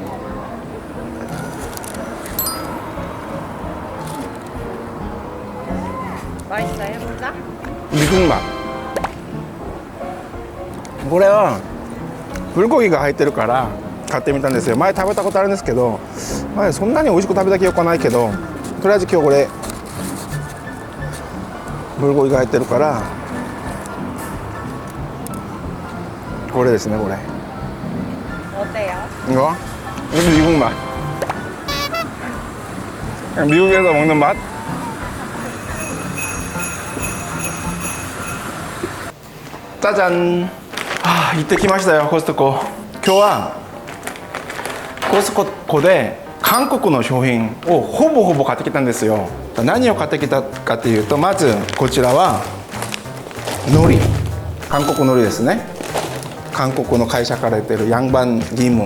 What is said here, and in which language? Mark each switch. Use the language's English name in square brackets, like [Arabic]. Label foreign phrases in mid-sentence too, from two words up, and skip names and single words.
[Japanese] ビクンバ、これはプルコギが入ってるから買ってみたんですよ。前食べたことあるんですけど、前そんなに美味しく食べた記憶はないけど、とりあえず今日これプルコギが入ってるからこれですね。これ [Korean] 이거 미국 맛. 미국에서 먹는 맛. 짜잔. 아, 이때 [Japanese] 来ましたよ、コストコ。今日はコストコで韓国の商品をほぼ買ってきたんですよ。何を買ってきたかというと、まずこちらは海苔、韓国海苔ですね。韓国の会社から出てるヤンバンギム。